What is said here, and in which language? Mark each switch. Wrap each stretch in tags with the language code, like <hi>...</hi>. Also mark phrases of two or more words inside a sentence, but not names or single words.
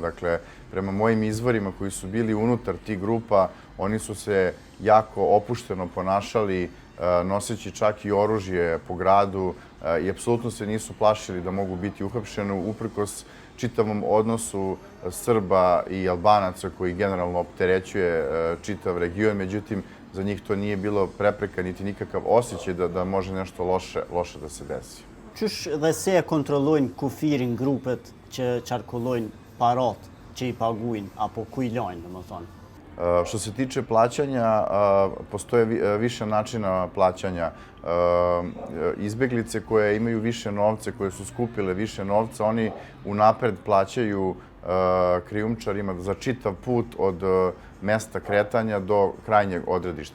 <sr>Dakle, prema mojim izvorima koji su bili unutar tih grupa, oni su se jako opušteno ponašali, noseći čak i oružje po gradu i apsolutno se nisu plašili da mogu biti uhapšeni uprkos čitavom odnosu Srba i Albanaca koji generalno opterećuje čitav region. Međutim, za njih to nije bilo prepreka niti nikakav osjećaj da može nešto loše da se desi.</sr> <sq>Qysh dhe se e kontrollojnë kufirin grupet që qarkullojnë parat që i paguin, apo ku i lajnë, domethënë?</sq> <sr>Što se tiče plaćanja, postoje više načina plaćanja. Izbeglice koje imaju više novca, koje su skupile više novca, oni unapred plaćaju krijumčarima za čitav put od mesta kretanja do krajnjeg odredišta.</sr>